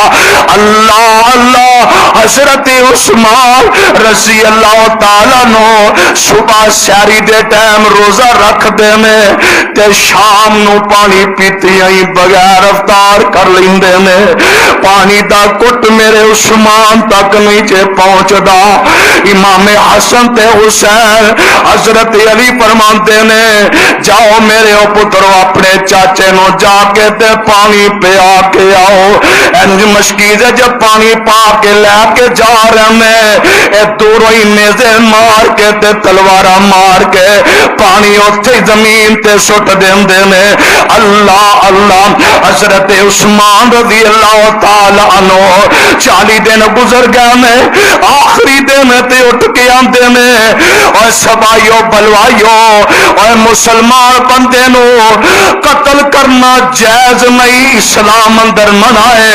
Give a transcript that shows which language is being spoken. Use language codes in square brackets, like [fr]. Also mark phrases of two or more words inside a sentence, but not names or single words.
[pa] اللہ اللہ حضرت عثمان [ar] رضی اللہ تعالیٰ [pa] نو صبح سحری دے ٹائم روزہ رکھ دے نے تے شام نو پانی پیتی آئی بغیر افطار کر لیندے نے، پانی دا کٹ میرے عثمان تک نہیں جے پہنچدا۔ امام حسن تے حسین حضرت علی فرماندے نے جاؤ میرے او پترو اپنے چاچے نو جا کے تے پانی پیا کے آؤ۔ انج مشکیزے جب پانی پا کے لے کے جا رہے ہیں، اے دوروں ہی نیزے مار کے تے تلوارا مار کے پانی اتھے زمین تے سٹ دیندے نے۔ اللہ اللہ حضرت عثمان [ar] رضی اللہ تعالی عنہ [pa] 40 دن گزر گئے نے، آخری دن تے اٹھ کے آندے نے اور سبائیو بلوائیو اور مسلمان بندے نو قتل کرنا جائز نہیں، اسلام اندر منع ہے۔